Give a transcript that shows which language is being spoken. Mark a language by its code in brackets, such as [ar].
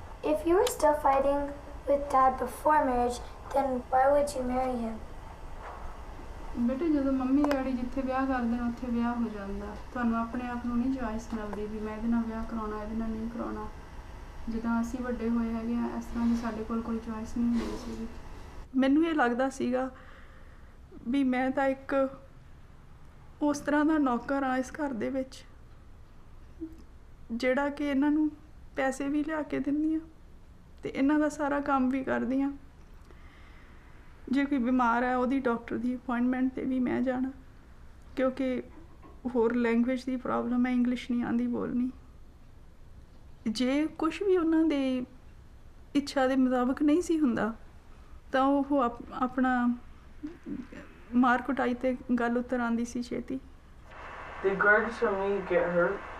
[en] If you were still fighting with Dad before marriage, then why would you marry him? [pa] ਬੇਟੇ ਜਦੋਂ mummy daddy ਜਿੱਥੇ ਵਿਆਹ ਕਰਦੇ ਨੇ ਉੱਥੇ ਵਿਆਹ ਹੋ ਜਾਂਦਾ। ਤੁਹਾਨੂੰ ਆਪਣੇ ਆਪ ਨੂੰ ਨਹੀਂ ਚੋਇਸ ਮਿਲਦੀ ਵੀ ਮੈਂ ਇਹਦੇ ਨਾਲ ਵਿਆਹ ਕਰਾਉਣਾ, ਇਹਦੇ ਨਾਲ ਨਹੀਂ ਕਰਾਉਣਾ। ਜਿੱਦਾਂ ਅਸੀਂ ਵੱਡੇ ਹੋਏ ਹੈਗੇ ਆ, ਇਸ ਤਰ੍ਹਾਂ ਦੀ ਸਾਡੇ ਕੋਲ ਕੋਈ ਚੋਇਸ ਨਹੀਂ ਹੁੰਦੀ ਸੀਗੀ। ਮੈਨੂੰ ਇਹ ਲੱਗਦਾ ਸੀਗਾ ਵੀ ਮੈਂ ਤਾਂ ਇੱਕ ਉਸ ਤਰ੍ਹਾਂ ਦਾ ਨੌਕਰ ਹਾਂ ਇਸ ਘਰ ਦੇ ਵਿੱਚ, ਜਿਹੜਾ ਕਿ ਇਹਨਾਂ ਨੂੰ ਪੈਸੇ ਵੀ ਲਿਆ ਕੇ ਦਿੰਦੀ ਹਾਂ ਅਤੇ ਇਹਨਾਂ ਦਾ ਸਾਰਾ ਕੰਮ ਵੀ ਕਰਦੀ ਹਾਂ। ਜੇ ਕੋਈ ਬਿਮਾਰ ਹੈ ਉਹਦੀ ਡਾਕਟਰ ਦੀ ਅਪੋਇੰਟਮੈਂਟ 'ਤੇ ਵੀ ਮੈਂ ਜਾਣਾ, ਕਿਉਂਕਿ ਹੋਰ ਲੈਂਗੁਏਜ ਦੀ ਪ੍ਰੋਬਲਮ ਹੈ, ਇੰਗਲਿਸ਼ ਨਹੀਂ ਆਉਂਦੀ ਬੋਲਣੀ। ਜੇ ਕੁਛ ਵੀ ਉਹਨਾਂ ਦੇ ਇੱਛਾ ਦੇ ਮੁਤਾਬਕ ਨਹੀਂ ਸੀ ਹੁੰਦਾ ਤਾਂ ਉਹ ਆਪਣਾ ਮਾਰ ਕੁਟਾਈ 'ਤੇ ਗੱਲ ਉਤਰ ਆਉਂਦੀ ਸੀ ਛੇਤੀ। [en] Did Greg's family get hurt?